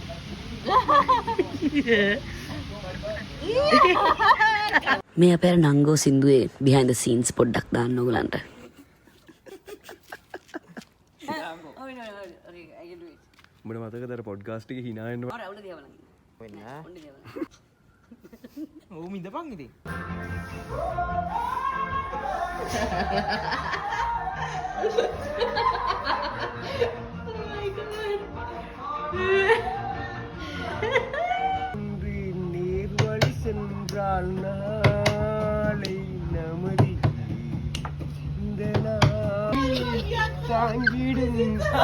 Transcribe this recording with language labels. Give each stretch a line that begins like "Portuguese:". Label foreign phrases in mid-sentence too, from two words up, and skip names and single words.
Sinhala: මේ අපේ නංගෝ සින්දුවේ
English: behind the scenes
Sinhala: පොඩ්ඩක් දාන්න ඕගලන්ට. උඹට මතකද අර පොඩ්කාස්ට් එකේ hina වෙන්න ආ රවුල දිහා බලන්න. වෙන්න. ඔන්න දිහා බලන්න. ඕම ඉඳපන් ඉතින්.
Tamil: நீர்வழி சென்றால் நாளை நமதி இந்த தாங்கிடும்